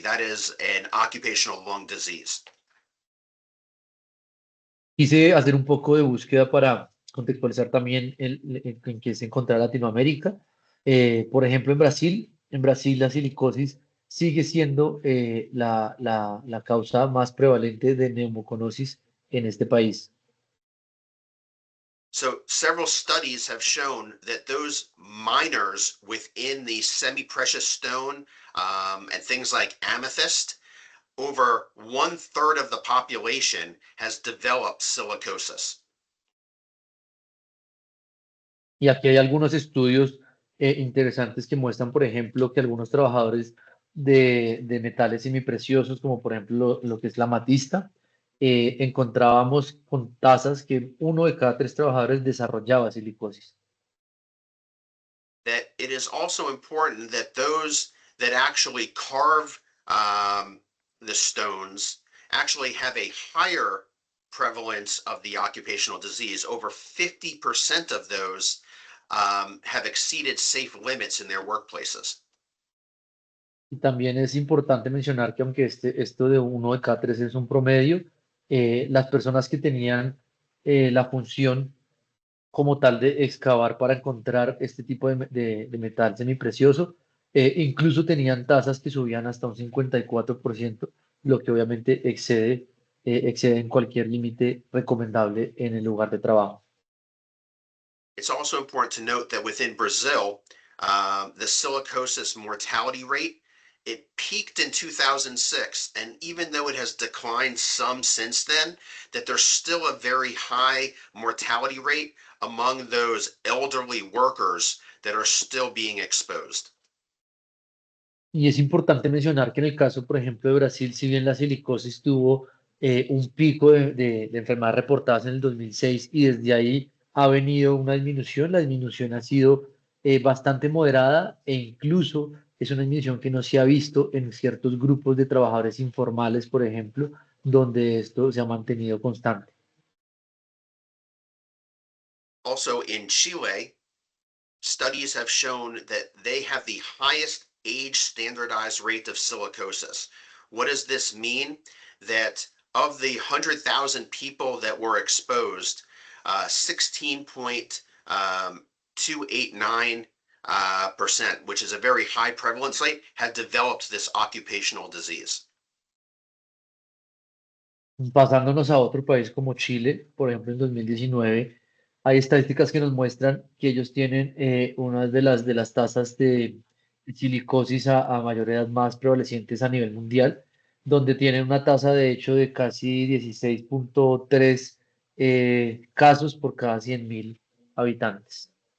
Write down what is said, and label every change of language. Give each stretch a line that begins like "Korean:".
English: That is an occupational lung disease.
Spanish: Quise hacer un poco de búsqueda para contextualizar también en qué se encuentra Latinoamérica. Por ejemplo, en Brasil la silicosis sigue siendo la causa más prevalente de neumoconosis en este país.
English: So several studies have shown that those miners within the semi-precious stone and things like amethyst, over 1/3 of the population has developed silicosis.
Spanish: Y aquí hay algunos estudios interesantes que muestran, por ejemplo, que algunos trabajadores de metales semipreciosos, como por ejemplo lo que es la amatista, encontrábamos con tasas que uno de cada tres trabajadores desarrollaba silicosis.
English: That it is also important that those that actually carve the stones actually have a higher prevalence of the occupational disease. Over 50% of those have exceeded safe limits in their workplaces.
Spanish: Y también es importante mencionar que aunque esto de uno de cada tres es un promedio, las personas que tenían la función como tal de excavar para encontrar este tipo de metal semiprecioso, incluso tenían tasas que subían hasta un 54%, lo que obviamente excede en cualquier límite recomendable en el lugar de trabajo.
English: It's also important to note that within Brazil, the silicosis mortality rate, it peaked in 2006, and even though it has declined some since then, that there's still a very high mortality rate among those elderly workers that are still being exposed.
Spanish: Y es importante mencionar que en el caso, por ejemplo, de Brasil, si bien la silicosis tuvo un pico de enfermedades reportadas en el 2006 y desde ahí ha venido una disminución, la disminución ha sido bastante moderada e incluso es una disminución que no se ha visto en ciertos grupos de trabajadores informales, por ejemplo, donde esto se ha mantenido constante.
English: Also in Chile, studies have shown that they have the highest age standardized rate of silicosis. What does this mean? That of the 100,000 people that were exposed, 16.289 percent, which is a very high prevalence rate, had developed this occupational disease.
Spanish: Pasándonos a otro país como Chile, por ejemplo, en 2019, hay estadísticas que nos muestran que ellos tienen una de las tasas de silicosis a mayor edad más prevalecientes a nivel mundial, donde tienen una tasa de hecho de casi 16.3 casos por cada 100.000 habitantes.